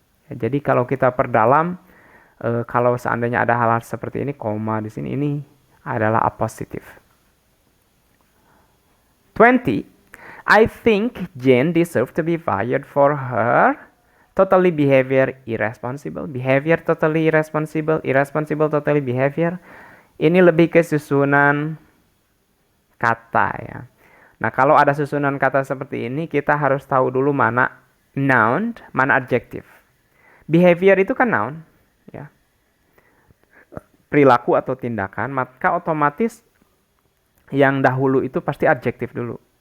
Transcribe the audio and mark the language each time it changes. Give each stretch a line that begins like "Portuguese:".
Indonesian: Ya, jadi kalau kita perdalam, kalau seandainya ada hal-hal seperti ini, koma di sini, ini adalah apositif. 20.
English: I think Jane deserves to be fired for her totally behavior irresponsible. Behavior totally irresponsible, irresponsible totally behavior.
Indonesian: Ini lebih ke susunan kata ya. Nah, kalau ada susunan kata seperti ini, kita harus tahu dulu mana noun, mana adjektif. Behavior itu kan noun ya. Perilaku atau tindakan, maka otomatis yang dahulu itu pasti adjektif dulu.